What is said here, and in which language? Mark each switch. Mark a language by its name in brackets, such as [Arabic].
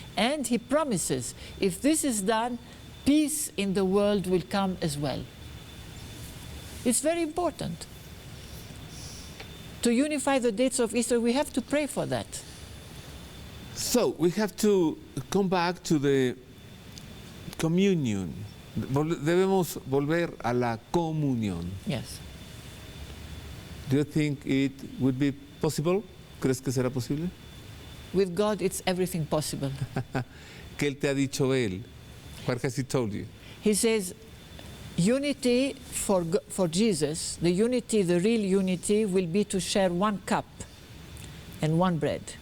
[English] And he promises, if this is done, peace in the world will come as well. It's very important. To unify the dates of Easter, we have to pray for that. So we have to come back to the communion. [Spanish] Debemos volver a la comunión. [English] Yes. Do you think it would be possible? [Spanish] ¿Crees que será posible? [English] With God, it's everything possible. [Spanish] ¿Qué él te ha dicho él? [English] What has he told you? He says, unity for Jesus, the unity, the real unity, will be to share one cup and one bread.